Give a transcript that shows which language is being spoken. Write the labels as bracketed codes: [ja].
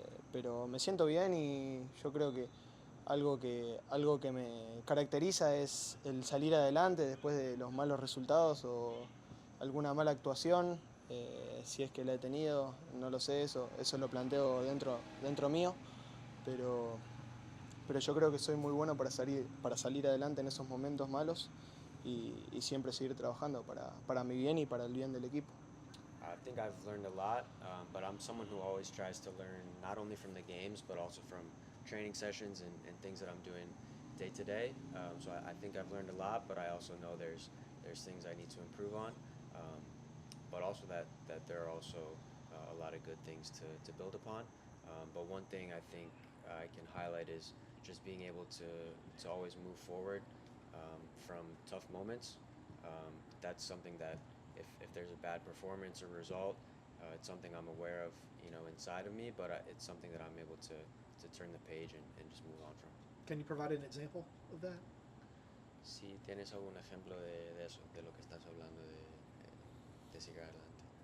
[es] Pero me siento bien y yo creo que algo que me caracteriza es el salir adelante después de los malos resultados o alguna mala actuación. Si es que la he tenido, no lo sé, eso lo planteo dentro mío, pero yo creo que soy muy bueno para salir adelante en esos momentos malos y siempre seguir trabajando para mi bien y para el bien del equipo. [en] I think I've learned a lot, but I'm someone who always tries to learn not only from the games, but also from training sessions and things that I'm doing day to day. So I think I've learned a lot, but I also know there's things I need to improve on. But also that there are also a lot of good things to build upon. But one thing I think I can highlight is just being able to always move forward from tough moments. That's something that if there's a bad performance or result, it's something I'm aware of, inside of me, but it's something that I'm able to turn the page and just move on from. Can you provide an example of that? [es] Si tienes algún ejemplo de eso, de lo que estás hablando, de seguir adelante.